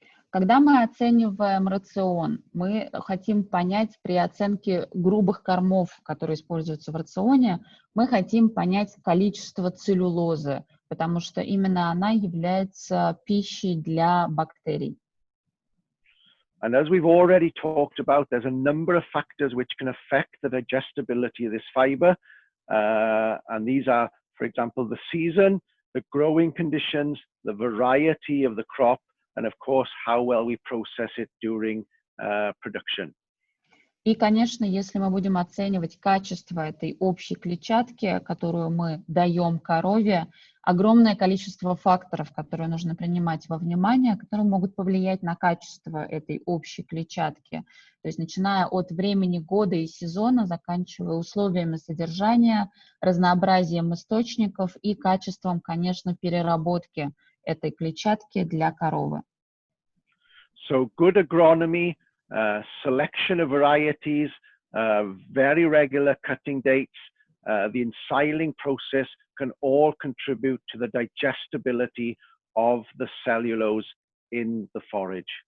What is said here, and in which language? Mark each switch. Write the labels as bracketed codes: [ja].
[ru] Когда мы оцениваем рацион, мы хотим понять при оценке грубых кормов, которые используются в рационе, мы хотим понять количество целлюлозы, потому что именно она является пищей для бактерий. [en] And as we've already talked about, there's a number of factors which can affect the digestibility of this fiber. And these are, for example, the season, the growing conditions, the variety of the crop, and of course, how well we process it during production. [ru] И, конечно, если мы будем оценивать качество этой общей клетчатки, которую мы даем корове, огромное количество факторов, которые нужно принимать во внимание, которые могут повлиять на качество этой общей клетчатки. То есть начиная от времени года и сезона, заканчивая условиями содержания, разнообразием источников и качеством, конечно, переработки этой клетчатки для коровы. [en] So good agronomy, selection of varieties, very regular cutting dates, the ensiling process can all contribute to the digestibility of the cellulose in the forage.